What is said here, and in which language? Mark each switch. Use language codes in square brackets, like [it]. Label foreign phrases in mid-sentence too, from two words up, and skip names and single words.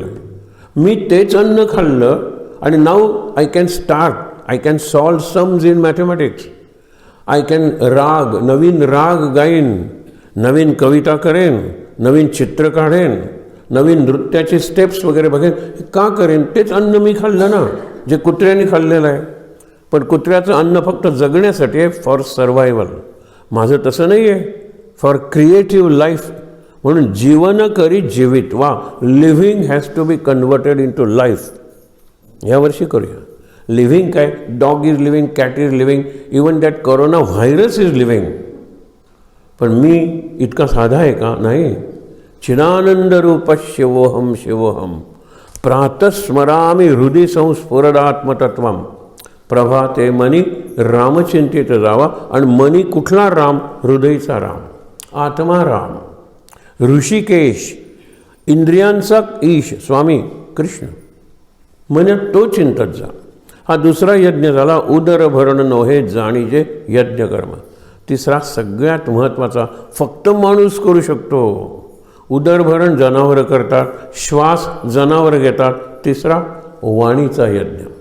[mr] मी तेच अन्न खाल्लं आणि [en] now I can start, I can solve sums in mathematics, I can [mr] नवीन राग गाईन, नवीन कविता करेन, नवीन चित्र काढेन, नवीन नृत्याचे स्टेप्स वगैरे बघेन. का करेन? तेच अन्न मी खाल्लं ना, जे कुत्र्याने खाल्लेलं आहे. पण कुत्र्याचं अन्न फक्त जगण्यासाठी आहे, [en] for survival. [mr] माझं तसं नाही आहे, [en] for creative life. [mr] म्हणून जीवन करी जीवित. वा, [en] living has to be converted into life. [mr] यावर्षी करूया. लिव्हिंग काय? [en] dog is living, cat is living, even that corona virus is living. [mr] पण मी इतका साधा आहे का? नाही. [sa] चिदानंद रूप शिवोहम शिवोहम प्रातस्मरामी हृदय संस्फुरदात्मतत्वम. [mr] प्रभाते मनी रामचिंतित जावा. आणि मनी कुठला राम? हृदयचा राम, आत्मा राम. ऋषिकेश इंद्रियांचा ईश स्वामी कृष्ण, मनात तो चिंतत जा. हा दुसरा यज्ञ झाला. उदरभरण नोहे जाणीजे यज्ञ कर्म. तिसरा सगळ्यात महत्त्वाचा, फक्त माणूस करू शकतो. उदरभरण जनावरं करतात, श्वास जनावरं घेतात. तिसरा वाणीचा यज्ञ.